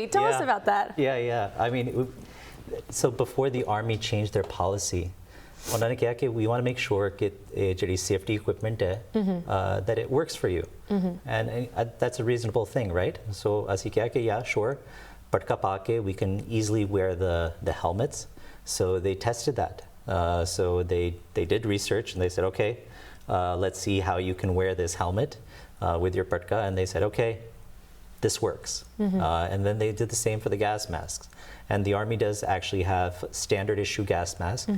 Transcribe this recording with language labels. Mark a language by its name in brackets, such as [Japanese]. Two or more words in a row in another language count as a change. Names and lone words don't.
[English] Tell us about that. Yeah. I mean, so before the army changed their policy, [Punjabi] ਉਹਨਾਂ ਨੇ ਕਿਹਾ ਕਿ [English] we want to make sure [Punjabi] ਕਿ ਇਹ ਜਿਹੜੀ [English] safety equipment ਹੈ, that it works for you. And that's a reasonable thing, right? So [Punjabi] ਅਸੀਂ ਕਿਹਾ ਕਿ [English] yeah, sure, [Punjabi] ਪਟਕਾ ਪਾ ਕੇ [English] we can easily wear the helmets. So they tested that. So they did research, and they said, okay, let's see how you can wear this helmet with your patka, and they said, okay, this works. And then they did the same for the gas masks. And the army does actually have standard issue gas masks.